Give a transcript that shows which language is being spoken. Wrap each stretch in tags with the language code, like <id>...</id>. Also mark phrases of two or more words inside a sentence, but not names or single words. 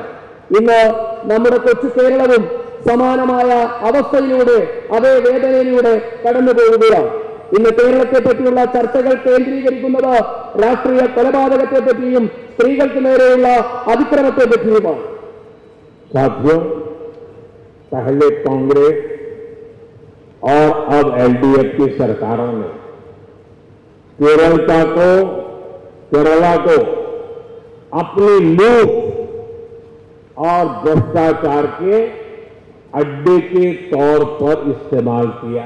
<ml>ഇന്ന് നമ്മുടെ കൊച്ചു കേരളവും സമാനമായ അവസ്ഥയിലൂടെ അതേ വേദനയിലൂടെ കടന്നു പോകുകയാണ്. ഇന്ന് കേരളത്തെ പറ്റിയുള്ള ചർച്ചകൾ കേന്ദ്രീകരിക്കുന്നത് രാഷ്ട്രീയ കൊലപാതകത്തെ പറ്റിയും സ്ത്രീകൾക്ക് നേരെയുള്ള അതിക്രമത്തെ പറ്റിയുമാണ്.</ml> <hi>साथियों, पहले कांग्रेस और अब एलडीएफ की सरकारों ने केरला को अपनी लूट और भ्रष्टाचार के अड्डे के तौर पर इस्तेमाल किया।</hi>